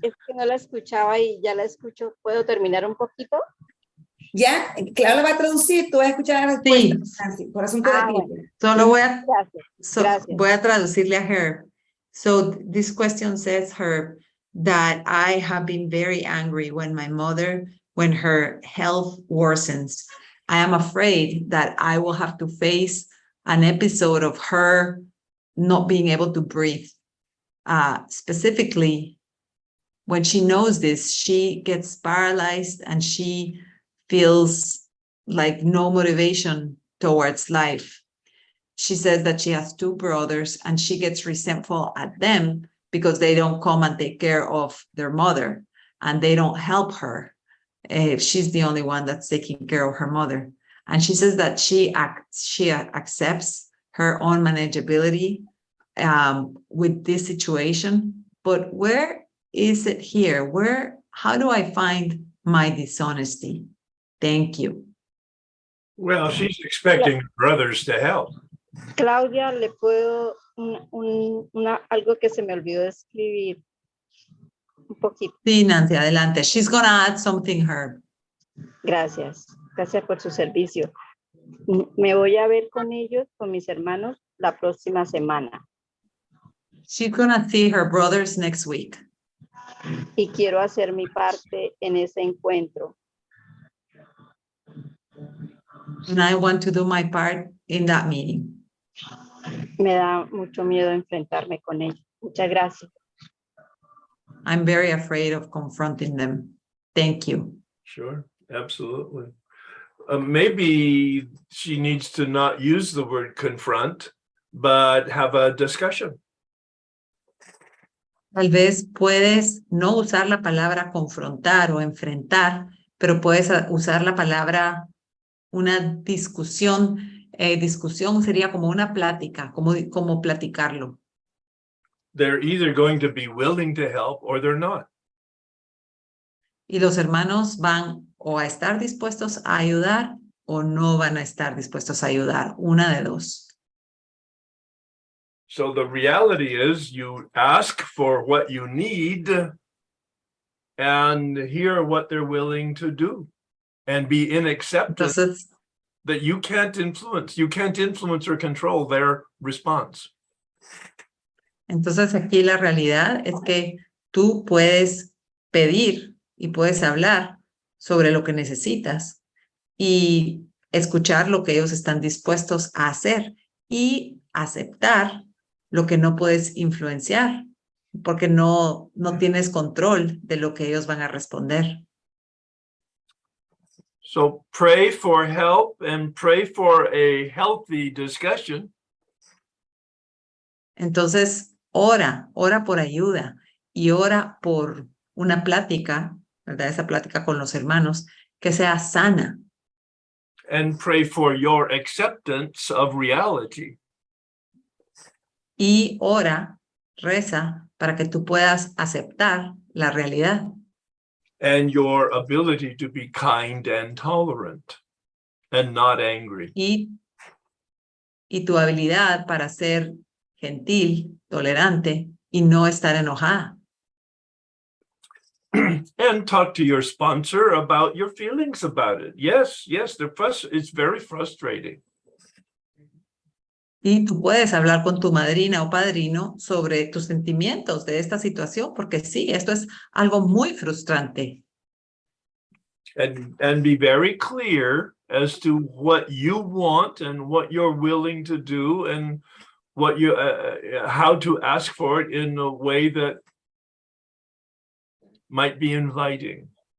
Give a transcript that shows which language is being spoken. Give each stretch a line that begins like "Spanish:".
Spanish: es que no la escuchaba y ya la escucho. ¿Puedo terminar un poquito? Ya, claro, va a traducir, tú vas a escuchar la respuesta, sí, Nancy, por asunto de tiempo. Bueno, solo gracias. voy a traducirle a Herb.
English: So this question says, Herb, that I have been very angry when her health worsens. I am afraid that I will have to face an episode of her not being able to breathe. Specifically, when she knows this, she gets paralyzed and she feels like no motivation towards life. She says that she has 2 brothers and she gets resentful at them because they don't come and take care of their mother and they don't help her. She's the only one that's taking care of her mother. And she says that she accepts her own manageability with this situation, but where is it here? How do I find my dishonesty? Thank you. Well, she's expecting her brothers to help.
Spanish: Claudia, le puedo algo que se me olvidó de escribir un poquito. Sí, Nancy, adelante.
English: She's going to add something, Herb.
Spanish: Gracias por su servicio. Me voy a ver con ellos, con mis hermanos, la próxima semana.
English: She's going to see her brothers next week.
Spanish: Y quiero hacer mi parte en ese encuentro.
English: And I want to do my part in that meeting.
Spanish: Me da mucho miedo enfrentarme con ella. Muchas gracias.
English: I'm very afraid of confronting them. Thank you. Sure, absolutely. Maybe she needs to not use the word confront, but have a discussion.
Spanish: Tal vez puedes no usar la palabra confrontar o enfrentar, pero puedes usar la palabra una discusión. Discusión sería como una plática, como platicarlo.
English: They're either going to be willing to help or they're not.
Spanish: Y los hermanos van o a estar dispuestos a ayudar o no van a estar dispuestos a ayudar. Una de dos.
English: So the reality is you ask for what you need and hear what they're willing to do and be in acceptance
Spanish: Entonces,
English: that you can't influence or control their response.
Spanish: entonces aquí la realidad es que tú puedes pedir y puedes hablar sobre lo que necesitas y escuchar lo que ellos están dispuestos a hacer y aceptar lo que no puedes influenciar, porque no tienes control de lo que ellos van a responder.
English: So pray for help and pray for a healthy discussion.
Spanish: Entonces, ora por ayuda y ora por una plática, ¿verdad? Esa plática con los hermanos que sea sana.
English: And pray for your acceptance of reality.
Spanish: Y reza para que tú puedas aceptar la realidad.
English: And your ability to be kind and tolerant and not angry.
Spanish: Y tu habilidad para ser gentil, tolerante y no estar enojada.
English: And talk to your sponsor about your feelings about it. Yes, it's very frustrating.
Spanish: Y tú puedes hablar con tu madrina o padrino sobre tus sentimientos de esta situación, porque sí, esto es algo muy frustrante.
English: And be very clear as to what you want and what you're willing to do and what you how to ask for it in a way that might be inviting.